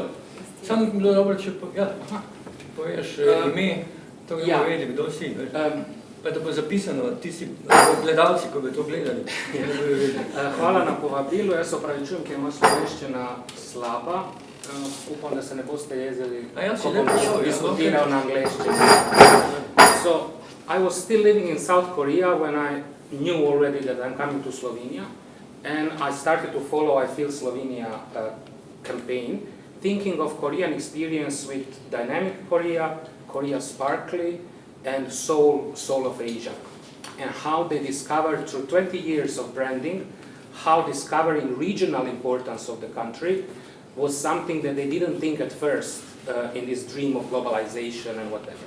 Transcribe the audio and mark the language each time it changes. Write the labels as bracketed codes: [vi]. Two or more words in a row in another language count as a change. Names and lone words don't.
[sl] Samo bi bilo dobro, če poveš ime, to bi povedali, kdo si. Pa da bo zapisano, ti si gledalci, ko bi to gledali. Hvala na povabilu, jaz se opravičujem, ker je moja slovenščina slaba. Upam, da se ne boste jezili, ko bom diskutiral na angleščini. [en] So, I was still living in South Korea when I knew already that I'm coming to Slovenia, and I started to follow iFeel Slovenia campaign, thinking of Korean experience with Dynamic Korea, Korea Sparkly, and Soul of Asia, and how they discovered through 20 years of branding, how discovering regional importance of the country was something that they didn't think at first in this dream of globalization and whatever.